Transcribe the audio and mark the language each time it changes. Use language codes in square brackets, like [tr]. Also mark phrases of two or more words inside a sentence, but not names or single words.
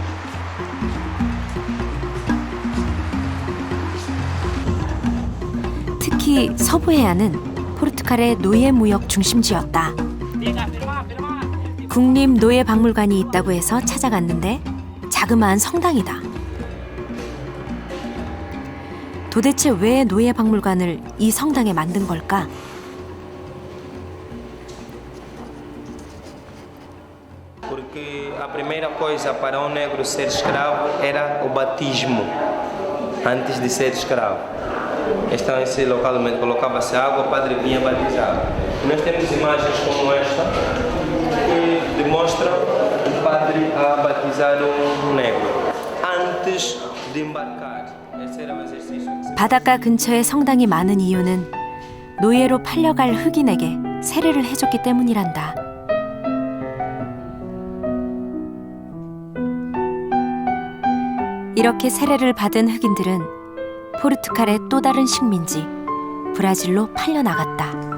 [ko] 특히 서부 해안은 포르투갈의 노예 무역 중심지였다. 국립 노예 박물관이 있다고 해서 찾아갔는데 자그마한 성당이다. 도대체 왜 노예 박물관을 이 성당에 만든 걸까? [pt] Porque a primeira coisa para um negro ser escravo era o batismo, antes de ser escravo. Então, esse local colocava-se água, o padre vinha batizar. Nós temos imagens como esta, que demonstram o padre a batizar um negro, antes de embarcar. Esse era o exercício. [ko] 바닷가 근처에 성당이 많은 이유는 노예로 팔려갈 흑인에게 세례를 해줬기 때문이란다. 이렇게 세례를 받은 흑인들은 포르투갈의 또 다른 식민지 브라질로 팔려나갔다.